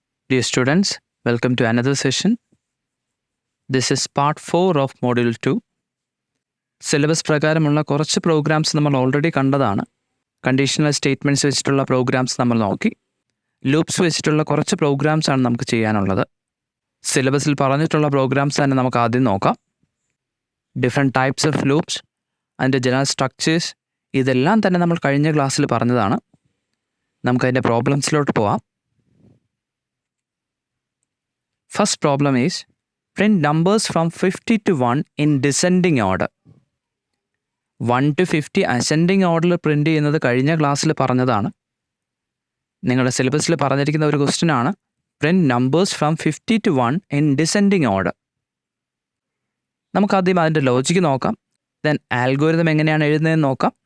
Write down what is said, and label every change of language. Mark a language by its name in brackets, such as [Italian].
[English] Dear students, welcome to another session. This is part 4 of module 2. [Malayalam] Syllabus പ്രകാരമുള്ള കുറച്ച് programmes നമ്മൾ already കണ്ടതാണ്. Conditional statements വെച്ചിട്ടുള്ള programmes നമ്മൾ നോക്കി. ലൂപ്സ് വെച്ചിട്ടുള്ള കുറച്ച് പ്രോഗ്രാംസ് ആണ് നമുക്ക് ചെയ്യാനുള്ളത്. സിലബസിൽ പറഞ്ഞിട്ടുള്ള പ്രോഗ്രാംസ് തന്നെ നമുക്ക് ആദ്യം നോക്കാം. [English] different types of loops, [Malayalam] അതിൻ്റെ ജനറൽ സ്ട്രക്ചേഴ്സ്, ഇതെല്ലാം തന്നെ നമ്മൾ കഴിഞ്ഞ ക്ലാസ്സിൽ പറഞ്ഞതാണ്. നമുക്കതിൻ്റെ പ്രോബ്ലംസിലോട്ട് പോവാം. [English] First problem is print numbers from 50 to 1 in descending order. 1 to 50 ascending order [Malayalam] print ചെയ്യുന്നത് കഴിഞ്ഞ ക്ലാസ്സിൽ പറഞ്ഞതാണ്. നിങ്ങളുടെ സിലബസിൽ പറഞ്ഞിരിക്കുന്ന ഒരു ക്വസ്റ്റ്യൻ ആണ് [English] Print numbers from 50 to 1 in descending order. [Malayalam] നമുക്കാദ്യം അതിൻ്റെ ലോജിക്ക് നോക്കാം. ദെൻ ആൽഗോരിതം എങ്ങനെയാണ് എഴുതുന്നതെന്ന് നോക്കാം.